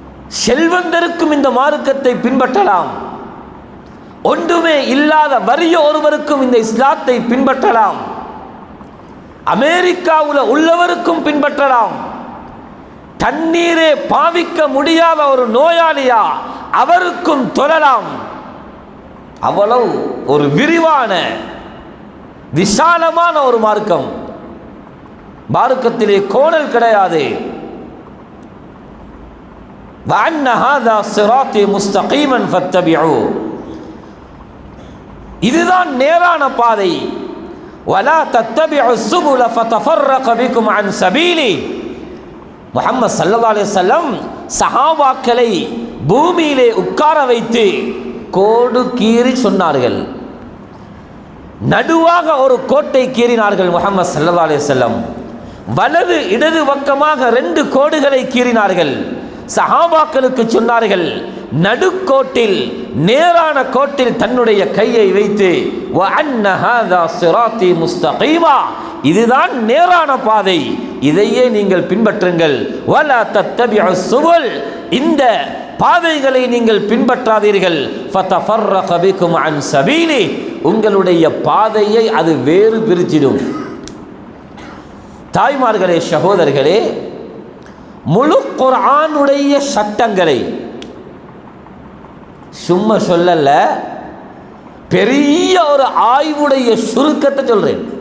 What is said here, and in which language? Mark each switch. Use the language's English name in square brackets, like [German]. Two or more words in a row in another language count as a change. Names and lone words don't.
[Tamil] செல்வந்தருக்கும் இந்த மார்க்கத்தை பின்பற்றலாம், ஒன்றுமே இல்லாத வறிய ஒருவருக்கும் இந்த இஸ்லாத்தை பின்பற்றலாம், அமெரிக்காவில் உள்ளவருக்கும் பின்பற்றலாம், தண்ணீரே பாவிக்க முடியாத ஒரு நோயாளியா அவருக்கும் தொழலாம். அவ்வளவு ஒரு விரிவான விசாலமான ஒரு மார்க்கம். மார்க்கத்திலே கோணல் கிடையாது. [Arabic] وَأَنَّ هَذَا صِرَاطِي مُسْتَقِيمًا فَاتَّبِعُوهُ, [Tamil] இதுதான் நேரான பாதை. [Arabic] وَلَا تَتَّبِعُوا السُّبُلَ فَتَفَرَّقَ بِكُمْ عَنْ سَبِيلِهِ. [Tamil] முஹம்மது [Arabic] صلى الله عليه وسلم [Tamil] சஹாபாக்களை பூமியிலே உட்கார வைத்து கோடு கீறி சொன்னார்கள். நடுவாக ஒரு கோட்டை கீறினார்கள் முஹம்மது [Arabic] صلى الله عليه وسلم. [Tamil] வலது இடது பக்கமாக 2 கோடுகளை கீறினார்கள். சஹாபாக்களுக்கு சொன்னார்கள், நடுக்கோட்டில் நேரான கோட்டில் தன்னுடைய கையை வைத்து [Arabic] وَأَنَّ هَذَا صِرَاطِي مُسْتَقِيمًا, [Tamil] இதுதான் நேரான பாதை, இதையே நீங்கள் பின்பற்றுங்கள். [Arabic] وَلَا تَتَّبِعُوا السُّبُلَ, [Tamil] இந்த பாதைகளை நீங்கள் பின்பற்றாதீர்கள். [Arabic] فَتَفَرَّقَ بِكُمْ عَنْ سَبِيلِهِ, [Tamil] உங்களுடைய பாதையை அது வேறு பிரிச்சிடும். தாய்மார்களே, சகோதரர்களே, முழு குர்ஆனுடைய சட்டங்களை சும்மா சொல்லல, பெரிய ஒரு ஆய்வுடைய சுருக்கத்தை சொல்றேன்.